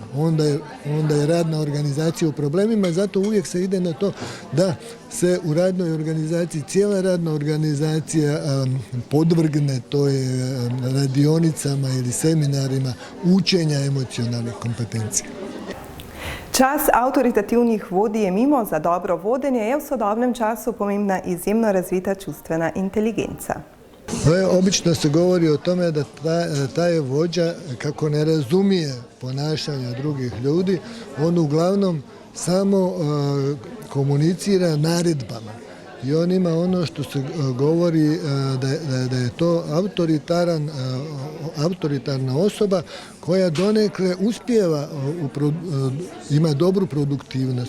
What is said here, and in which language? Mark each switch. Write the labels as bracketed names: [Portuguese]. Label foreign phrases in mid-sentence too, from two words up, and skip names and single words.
[Croatian] Onda je radna organizacija u problemima, zato uvijek se ide na to da se u radnoj organizaciji, cijela radna organizacija podvrgne toj radionicama ili seminarima učenja emocionalnih kompetencija. [Slovenian] Čas avtoritativnih vodij je mimo, za dobro vodenje je v sodobnem času pomembna izjemno razvita čustvena inteligenca. [Croatian] Obično se govori o tome da taj vođa, kako ne razumije ponašanja drugih ljudi, on uglavnom samo komunicira naredbama. I on ima ono što se govori da je to autoritarna osoba koja donekle uspijeva, ima dobru produktivnost.